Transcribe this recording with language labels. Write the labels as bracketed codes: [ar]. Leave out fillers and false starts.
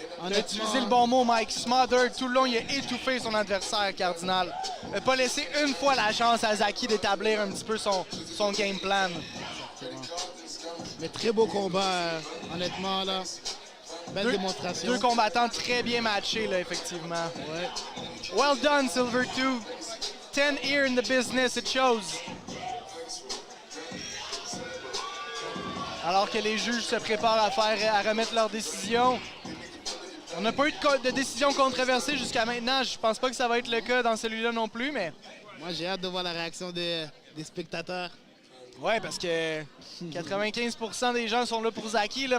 [fr] On a utilisé le bon mot, Mike. Smothered. Tout le long, il a étouffé son adversaire, Cardal. Il n'a pas laissé une fois la chance à Zaki d'établir un petit peu son game plan. Mais très beau combat, honnêtement, là. Belle démonstration. 2 combattants très bien matchés, là, effectivement. Ouais. [en] Well done, Silvertooth. 10 here in the business, it shows. [fr] Alors que les juges se préparent à remettre leur décision. On n'a pas eu de décision controversée jusqu'à maintenant. Je pense pas que ça va être le cas dans celui-là non plus, mais... Moi, j'ai hâte de voir la réaction des spectateurs. Ouais, parce que 95% des gens sont là pour Zaki. Là.